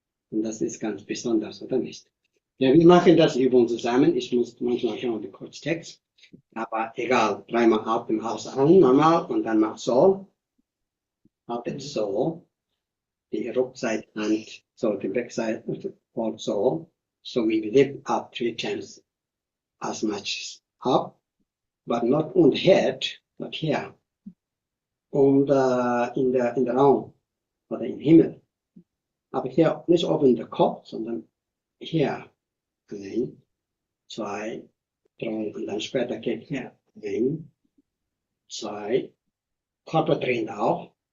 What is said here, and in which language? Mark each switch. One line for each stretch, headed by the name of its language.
German: Und das ist ganz besonders, oder nicht? Ja, wir machen das Übung zusammen. Ich muss manchmal schauen, den Kurztext. Aber egal, 3-mal Atem aus an, normal, und dann mach so. Atem so. Die Rückseite Hand, so, die Backseite, und so.
English: So we lift up 3 times as much up, but not on the head, but here.
German: Und in der Raum, oder im Himmel. Aber hier nicht oben der Kopf, sondern hier. 1, 2, 3, und dann später geht hier. 1, 2, Körper drehen auch.